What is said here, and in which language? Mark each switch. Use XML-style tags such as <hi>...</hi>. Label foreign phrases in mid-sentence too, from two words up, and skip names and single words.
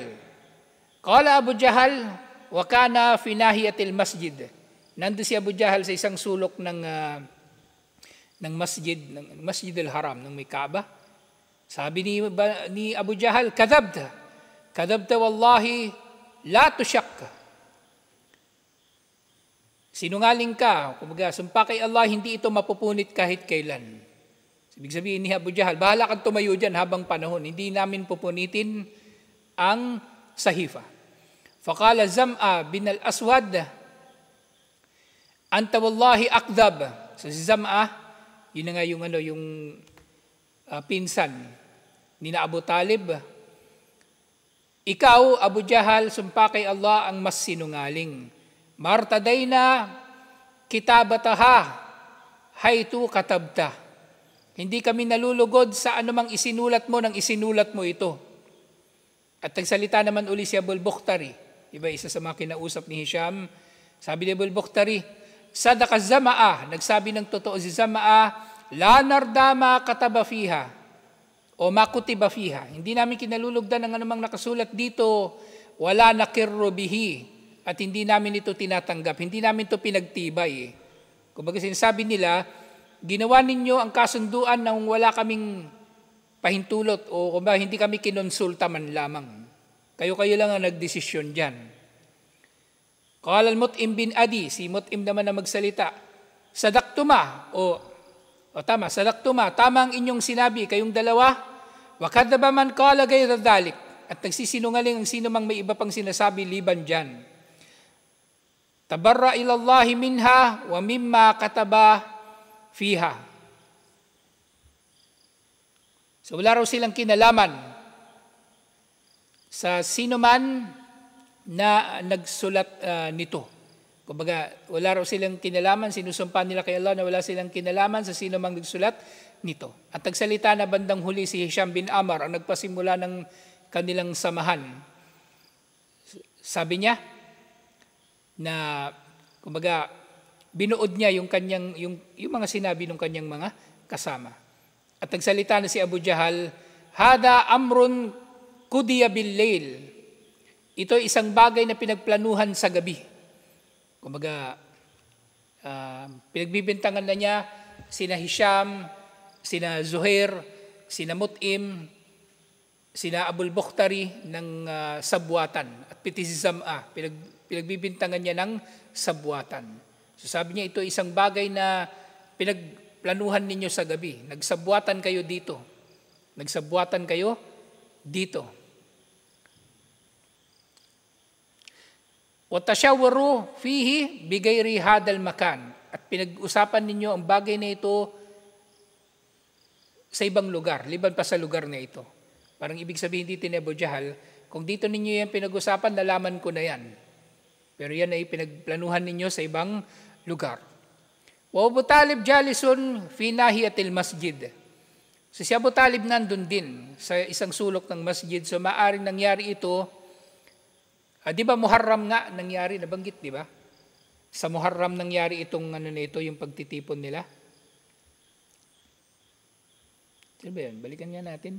<ar>قال أبو جهل، وكان في ناحية المسجد.</ar> <tl>Nandun si Abu Jahal sa isang sulok ng Masjidil Haram, ng may Kaaba. Sabi ni Abu Jahal,</tl> <ar>كذبت والله لا تشق.</ar> <tl>Sinungaling ka, kumbaga, sumpa kay Allah, hindi ito mapupunit kahit kailan. Ibig sabihin ni Abu Jahal, bahala kang tumayo dyan habang panahon, hindi namin pupunitin ang sahifa.</tl> <ar>فقال زمعة بن الأسود، أنت والله أكذب.</ar> <tl>So si Zam'a, yun na nga yung pinsan ni na Abu Talib. Ikaw, Abu Jahal, sumpa kay Allah ang mas sinungaling.</tl> <ar>ما رضينا كتابتها حيث كتبت.</ar> <tl>Hindi kami nalulugod sa anumang isinulat mo nang isinulat mo ito. At nagsalita naman uli si Abul Bukhtari. Diba, isa sa mga kinausap ni Hisham. Sabi ni Abul Bukhtari,</tl> <ar>صدق زمعة,</ar> <tl>nagsabi ng totoo si Zama'ah,</tl> <ar>لا نرضى ما كتب فيها,</ar> <tl>o</tl> <ar>ما كتب فيها.</ar> <tl>Hindi namin kinalulugdan ng anumang nakasulat dito,</tl> <ar>ولا نقر به,</ar> <tl>at hindi namin ito tinatanggap. Hindi namin ito pinagtibay. Kumbaga sinasabi nila, ginawa ninyo ang kasunduan nang wala kaming pahintulot o kumbaga hindi kami kinonsulta man lamang. Kayo-kayo lang ang nagdesisyon dyan.</tl> <ar>قال المطعم بن عدي,</ar> <tl>si Mut'im naman na magsalita, sadaktuma, tama, sadaktuma, tama ang inyong sinabi, kayong dalawa,</tl> <ar>وكذب من قال غير ذلك,</ar> <tl>at nagsisinungaling ang sino mang may iba pang sinasabi liban dyan.</tl> <ar>تبرأ إلى الله منها ومما كتب فيها.</ar> <tl>So wala raw silang kinalaman sa sino man na nagsulat nito. Kumbaga, wala raw silang kinalaman, sinusumpa nila kay Allah na wala silang kinalaman sa sino mang nagsulat nito. At nagsalita na bandang huli si Hisham bin Amar, ang nagpasimula ng kanilang samahan. Sabi niya na, kumbaga, binuod niya yung mga sinabi ng kanyang mga kasama. At nagsalita na si Abu Jahal,</tl> <ar>هذا أمر قضي بليل.</ar> <tl>Ito ay isang bagay na pinagplanuhan sa gabi. Kumbaga, pinagbibintangan na niya sina Hisham, sina Zuhair, sina Mut'im, sina Abul Bukhtari ng sabwatan at pitizam'a. Pinagbibintangan niya ng sabwatan. So sabi niya, ito isang bagay na pinagplanuhan ninyo sa gabi. Nagsabwatan kayo dito. Nagsabwatan kayo dito.</tl> <ar>وَتَشَوَّرُوا فِيهِ بِغَيْرِ هَذَا الْمَكَانِ.</ar> <tl>At pinag-usapan ninyo ang bagay na ito sa ibang lugar, liban pa sa lugar na ito. Parang ibig sabihin dito ni Abu Jahal, kung dito ninyo yan pinag-usapan, nalaman ko na yan. Pero yan ay pinagplanuhan ninyo sa ibang lugar.</tl> <ar>وَأَبُو طَالِبْ جَالِسٌ فِي نَاحِيَةِ الْمَسْجِدِ.</ar> <tl>So si Abu Talib nandun din sa isang sulok ng masjid. So maaring nangyari ito, di ba Muharram nga nangyari, nabanggit, di ba? Sa Muharram nangyari itong yung pagtitipon nila. Sino ba yun? Balikan nga natin.</tl>